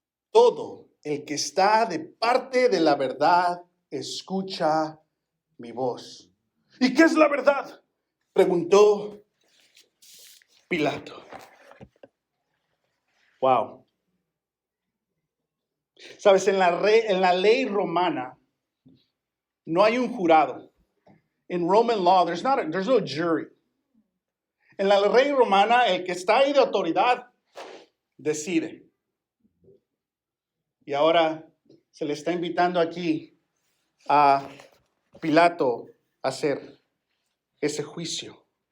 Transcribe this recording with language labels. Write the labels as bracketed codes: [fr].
[es] Todo el que está de parte de la verdad escucha mi voz. ¿Y qué es la verdad? Preguntó Pilato. Wow. Sabes, en la ley romana no hay un jurado. [en] In Roman law, there's no jury. [es] En la ley romana, el que está ahí de autoridad decide. Y ahora se le está invitando aquí a Pilato a hacer ese juicio.